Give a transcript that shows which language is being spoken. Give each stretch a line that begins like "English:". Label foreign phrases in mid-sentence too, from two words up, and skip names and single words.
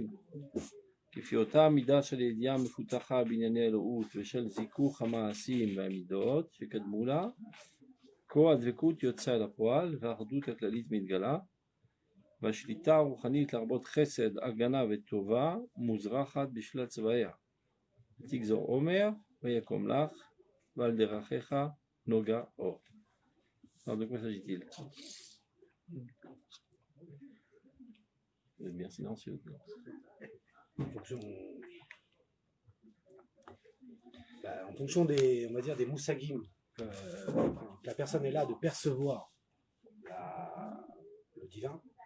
Hebrew: כפי אותה מידה של ידיעה מפותחה בענייני אלוהות ושל זיכוך המעשים והמידות שקדמו לה, כה הדבקות יוצאה אל הפועל והאחדות הכללית מתגלה, והשליטה הרוחנית להרבות חסד, הגנה וטובה מוזרחת בשלל צבעיה. ותגזור עומר ויקום לך, ועל דרכיך נוגה אור.
French: Alors de quoi s'agit-il? Vous êtes bien silencieux. En fonction des, on va dire, des moussagim, la personne est là de percevoir le divin.